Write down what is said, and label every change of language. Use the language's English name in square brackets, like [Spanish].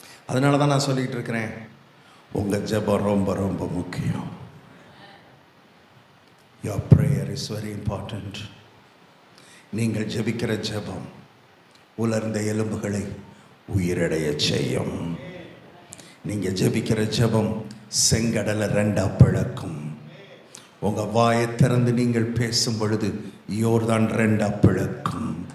[Tamil] அதனால தான் நான் சொல்லிகிட்டு இருக்கிறேன், உங்கள் ஜெபம் ரொம்ப ரொம்ப முக்கியம். [English] Your prayer is very important. [Tamil] நீங்கள் ஜெபிக்கிற ஜெபம் உலர்ந்த எலும்புகளை உயிரடைய செய்யும். நீங்கள் ஜெபிக்கிற ஜெபம் செங்கடலை ரெண்டா பிளக்கும். உங்கள் வாயை திறந்து நீங்கள் பேசும் பொழுது யோர்தான் ரெண்டா பிளக்கும்.